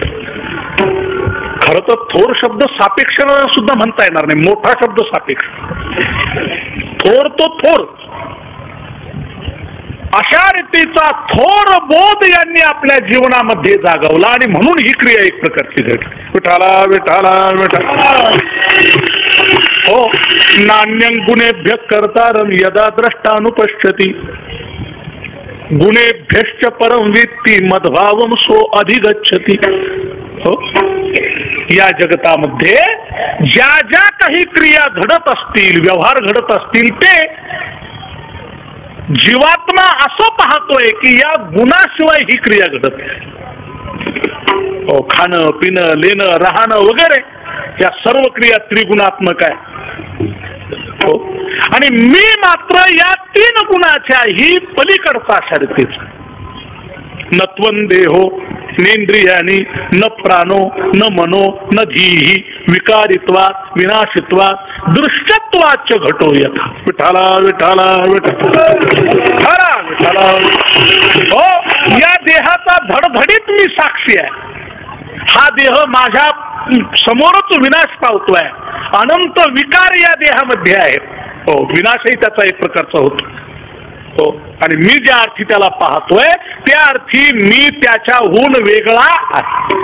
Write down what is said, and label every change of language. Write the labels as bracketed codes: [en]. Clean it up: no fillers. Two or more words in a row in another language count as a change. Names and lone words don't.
[mr] खर तर थोर शब्द सापेक्ष सुद्धा म्हणता येणार नाही, मोठा शब्द सापेक्ष. थोर तो थोर अशा रीतीचा थोर बोध यांनी आपल्या जीवनामध्ये जागवला आणि म्हणून ही क्रिया एक प्रकारची घडली. विठाला विठाला विठाला. हो, [sa] नान्यं गुणेभ्य कर्तारं यदा द्रष्टानुपश्यति गुणेभ्यश्च परं वित्ती मद्भावं सो अधिगच्छति. [mr] हो, या जगतामध्ये ज्या ज्या काही क्रिया घडत असतील, व्यवहार घडत असतील, ते जीवात्मा असं पाहतोय की या गुणाशिवाय ही क्रिया घडत नाही. खाणं पिणं लेणं राहणं वगैरे या सर्व क्रिया त्रिगुणात्मक आहे. हो, आणि मी मात्र या तीन गुणाच्याही पलीकडचा शरीरतेचा. [sa] न त्वं देहो नेंद्रियानी न प्राणो न मनो न धीहि विकारित्वात् विनाशित्वात् दृश्यत्वाच्च घटो यथा. [mr] विठाला विठाला विठाला विठाला. हो, या देहाचा धडधडीत मी साक्षी आहे. हा देह माझ्या समोरच विनाश पावतोय. अनंत विकार या देहामध्ये आहेत. हो, विनाशही त्याचा एक प्रकारचा होतो. हो, आणि मी ज्या अर्थी त्याला पाहतोय त्या अर्थी मी त्याच्याहून वेगळा आहे.